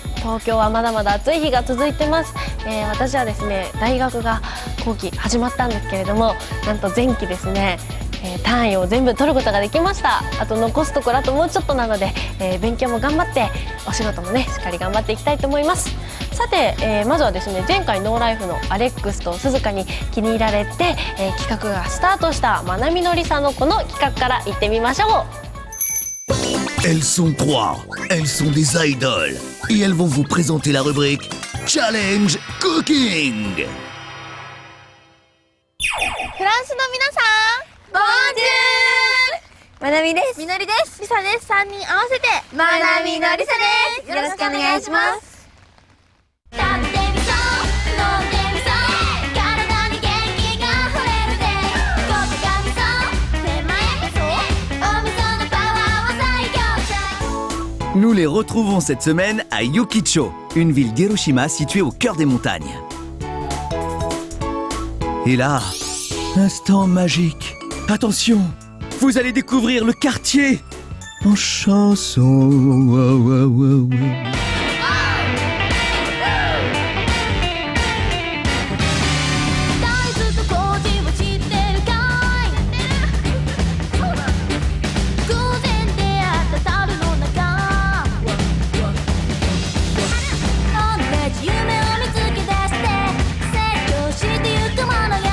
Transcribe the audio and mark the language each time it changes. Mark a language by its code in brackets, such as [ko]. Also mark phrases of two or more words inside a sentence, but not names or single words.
[ja] 東京はまだまだ暑い日が続いてます。私はですね、大学が後期始まったんですけれども、なんと前期ですね、単位を全部取ることができました。あと残すところあともうちょっとなので、勉強も頑張ってお仕事もねしっかり頑張っていきたいと思います。さて、まずはですね、前回ノーライフのアレックスと鈴鹿に気に入られて、企画がスタートしたまなみのりさんのこの企画からいってみましょう。 [fr] Elles sont trois, elles sont des idoles, et elles vont vous présenter la rubrique Challenge Cooking. [ja] フランスの皆さん、ボンジュール。まなみです。みのりです。りさです。3人合わせてまなみのりさです。よろしくお願いします。食べてみそう、飲んでみそう、体に元気が溢れるぜ。ここがみそ、手前味噌、お味噌のパワーは最強さ。 [fr] Nous les retrouvons cette semaine à Yokicho, une ville d'Hiroshima située au cœur des montagnes. Et là, instant magique. Attention, vous allez découvrir le quartier en chanson. Wow, wow, wow, wow. [ja] 大豆と麹を知ってるかい。偶然出会った樽の中、同じ夢を見つけ出して成長してゆく物語。